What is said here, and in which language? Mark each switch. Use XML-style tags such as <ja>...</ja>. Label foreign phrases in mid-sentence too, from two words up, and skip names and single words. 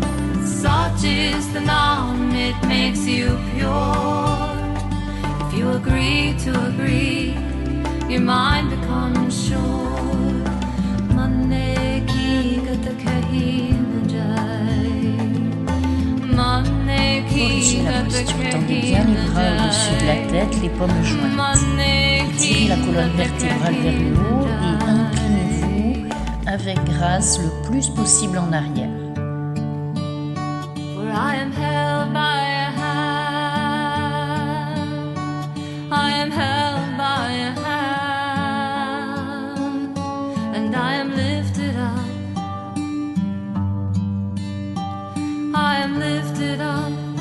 <en>Such is the Nam, it makes you pure. If you agree to agree, your mind becomes sure.</en> <pa>ਮੰਨੇ ਕੀ ਗਤਿ ਕਹੀ ਨ ਜਾਇ. ਮੰਨੇ ਕੀ ਗਤਿ ਕਹੀ</pa> <fr>Tendez bien les</fr> <pa>na</pa> <fr>bras au-dessus de la</fr> <pa>jai.</pa> <fr>tête, les paumes jointes. Tirez la colonne vertébrale vers le haut et inclinez-vous avec grâce le plus possible en arrière.</fr> <en>For I am held by a hand, I am held by a hand, and I am lifted up, I am lifted up,</en>